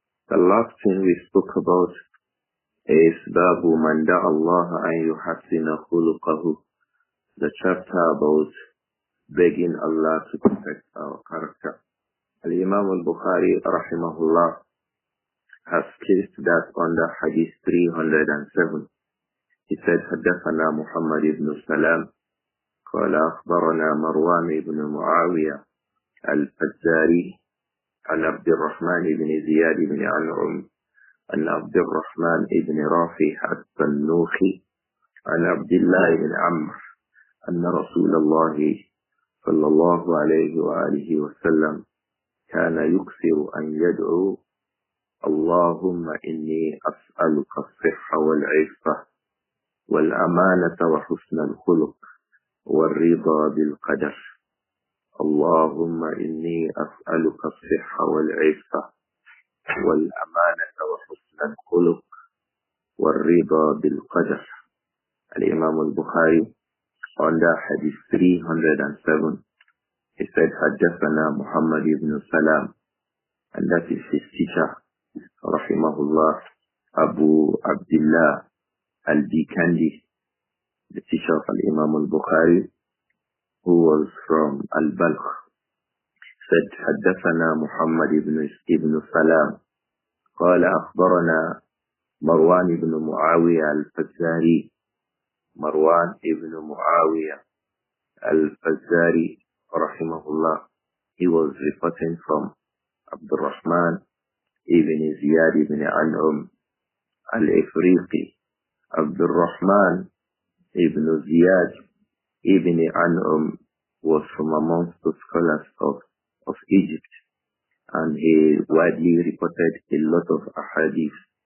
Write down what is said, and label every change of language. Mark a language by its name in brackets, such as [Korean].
[English] The last thing we spoke about is [Arabic] Babu Man Da'a Allah an yuhassina khuluqahu, [English] the chapter about begging Allah to perfect our character. Al-Imām Al-Bukhāri rahimahullah has placed that under Hadith 307. He said, [Arabic] حدثنا محمد بن سلام قال أخبرنا مروان بن معاوية الفزاري عن عبد الرحمن بن زياد بن عنعم عن عبد الرحمن بن رافع التنوخي عن عبد الله بن عمرو أن رسول الله صلى الله عليه وآله وسلم كان يكثر أن يدعو اللهم إني أسألك الصحة والعفة والأمانة وحسن الخلق والرضا بالقدر. اللهم إني أسألك الصحة والعفة والأمانة وحسن الخلق والرضا بالقدر. [English] Al-Imām Al-Bukhāri under Hadith 307, he said, [Arabic] حدثنا محمد بن سلام, [English] and that is his teacher, rahimahullah, Abu Abdullah Al-Bikandi, the teacher of Al-Imām Al-Bukhāri, who was from Al-Balkh, said, حدثنا محمد بن سلام [Arabic] قال أخبرنا مروان بن معاوية الفزاري. مروان بن معاوية الفزاري رحمه الله. [English] He was reporting from Abdur-Rahman ibn Ziyad ibn An'um al-Ifriqi. Abdur-Rahman ibn Ziyad ibn An'um was from amongst the scholars of Egypt, and he widely reported a lot of ahadith.